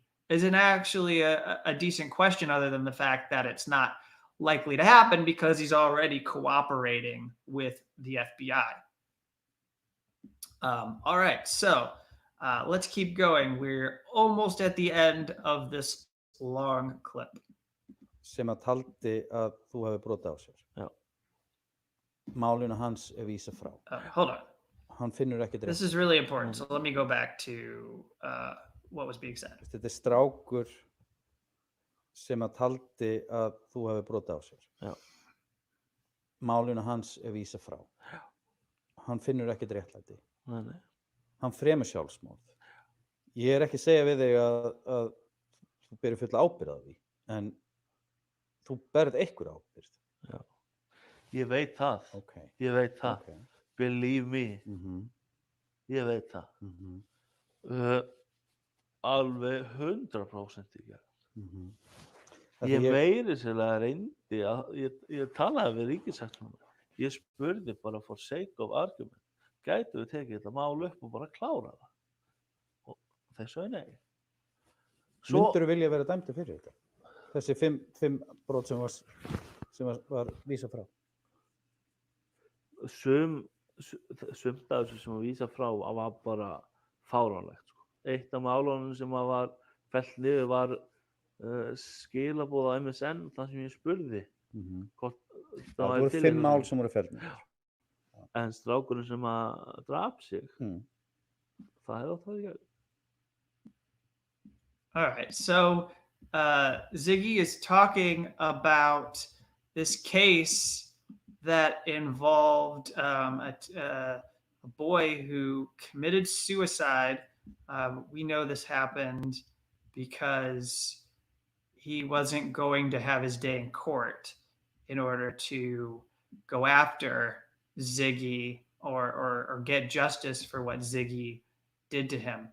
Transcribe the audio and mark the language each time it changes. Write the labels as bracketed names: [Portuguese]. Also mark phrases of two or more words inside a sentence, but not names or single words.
[English] Isn't actually a decent question, other than the fact that it's not likely to happen because he's already cooperating with the FBI. All right, so let's keep going. We're almost at the end of this long clip. [Icelandic] Sem að taldi að þú hefði brotið á sér. Já. Málinu hans vísað frá. [English] Hold on. [Icelandic] Hann finnur ekkert rétt. [English] This is really important, so let me go back to what was being said. [Icelandic] Þetta strákur sem að taldi að þú hefði brotið á sér. Já. Málinu hans vísað frá. Já. Hann finnur ekkert réttlæti. Nei. Hann fremur sjálfsmorð. Ég ekki að segja við þig að þú berir fulla ábyrgð á því, en þú berð einhver ábyrgð. Já. Ég veit það. Okay. Ég veit það. Okay. [English] Believe me. [Icelandic] Ég veit það. Alveg 100% ekki. Ég meiri sérlega reyndi að ég talaði við ríkissaksóknara. Ég spurði bara [English] for sake of argument, [Icelandic] gætu við tekið þetta mál upp og bara klára það? Og þeir sögðu nei. Myndirðu vilja vera dæmdur fyrir þetta? Þessi 5 brot sem var vísað frá? Sumt af þessu sem var vísað frá var bara fáránlegt. Sko. Eitt af málunum sem var fellt niður var skilaboð á MSN, það sem ég spurði. Hvort það voru 5 mál sem voru felld niður. En strákurinn sem að drap sig, það hefði átt að vera. [English] All right, so Ziggy is talking about this case that involved a boy who committed suicide. We know this happened because he wasn't going to have his day in court in order to go after Ziggy or get justice for what Ziggy did to him.